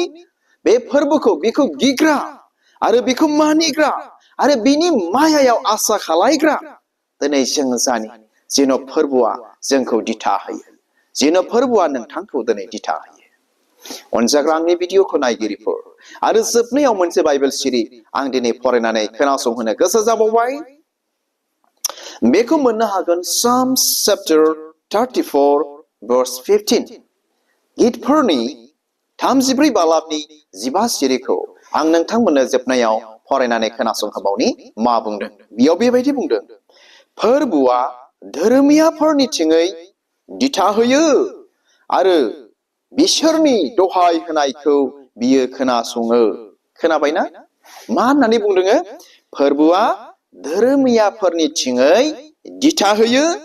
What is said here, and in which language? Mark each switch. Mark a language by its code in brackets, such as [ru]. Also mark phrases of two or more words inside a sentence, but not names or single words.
[brx] बे फोरबोखौ, बेखौ गिग्रा आरो बेखौ मानिग्रा आरो बिनि मायायाव आसा खालायग्रा दिनै जों जानि, जेन' फोरबोआ जोंखौ दिथा होयो, जेन' फोरबोआ नोंथांखौ दिनै दिथा होयो। अनजाग्रा आंनि भिडिअखौ नायगिरिफोर, आरो जोबनायाव मोनसे बाइबेल सिरि आं दिनै फरायनानै खोनासंहोनो गोसो जाबावबाय बेखौ मोननो हागोन [en] Psalms chapter 34 verse 15 [brx] गितफोरनि 34 बालाबनि 15 सिरिखौ आं नोंथांमोननो जोबनायाव फरायनानै खोनासंहोबावनि मा बुंदों बेयाव बेबायदि बुंदों फोरबुआ धोरोमियाफोरनिथिङै दिथा होयो आरो बिसोरनि दहाय होनायखौ बियो खोनासङो खोनाबायना मा होननानै बुंदों फोरबुआ धोरोमियाफोरनिथिङै दिथा होयो